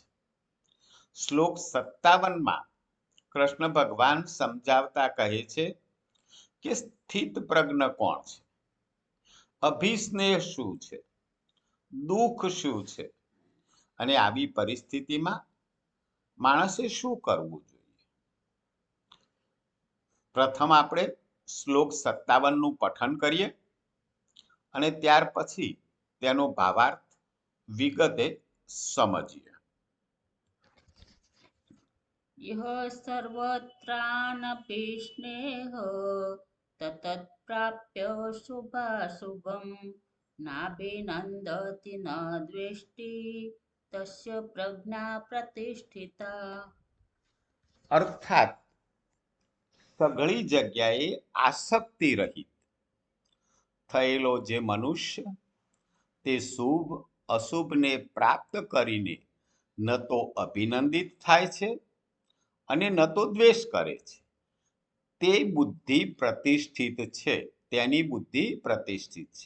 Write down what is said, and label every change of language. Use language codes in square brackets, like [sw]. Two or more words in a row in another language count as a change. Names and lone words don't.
[gu] શ્લોક 57માં કૃષ્ણ ભગવાન સમજાવતા કહે છે કે સ્થિત પ્રજ્ઞ કોણ છે, અભિસ્નેહ શું છે, દુઃખ શું છે અને આવી પરિસ્થિતિમાં માણસે શું કરવું જોઈએ. પ્રથમ આપણે શ્લોક 57નું પઠન કરીએ અને ત્યાર પછી તેનો ભાવાર્થ વિગતે સમજીએ. [sa] यः सर्वत्रानभिस्नेह तत्प्राप्य शुभाशुभं नाभिनन्दति न द्वेष्टि तस्य प्रज्ञा प्रतिष्ठिता. [gu] અર્થાત સઘળી જગ્યાએ આસક્તિ રહિત થયેલો જે મનુષ્ય તે શુભ અશુભને પ્રાપ્ત કરીને ન તો અભિનંદિત થાય છે અને ન તો દ્વેષ કરે છે, તે બુદ્ધિ પ્રતિષ્ઠિત છે, તેની બુદ્ધિ પ્રતિષ્ઠિત છે.